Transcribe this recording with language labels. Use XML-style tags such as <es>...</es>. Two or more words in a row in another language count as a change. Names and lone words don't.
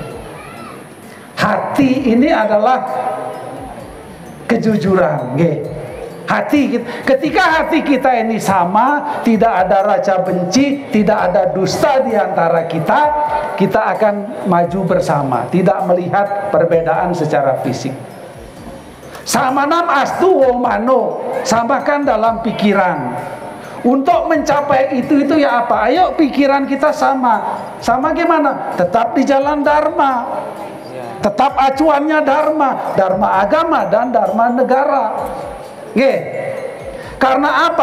<id>Hati ini adalah kejujuran, nggih. Hati, ketika hati kita ini sama, tidak ada rasa benci, tidak ada dusta di antara kita, kita akan maju bersama, tidak melihat perbedaan secara fisik.</id> <sa>Samanam astu womano,</sa> <id>samakan dalam pikiran. Untuk mencapai itu ya apa? Ayo pikiran kita sama. Sama gimana? Tetap di jalan dharma. Tetap acuannya dharma, dharma agama dan dharma negara. Nggih. Karena apa?</id>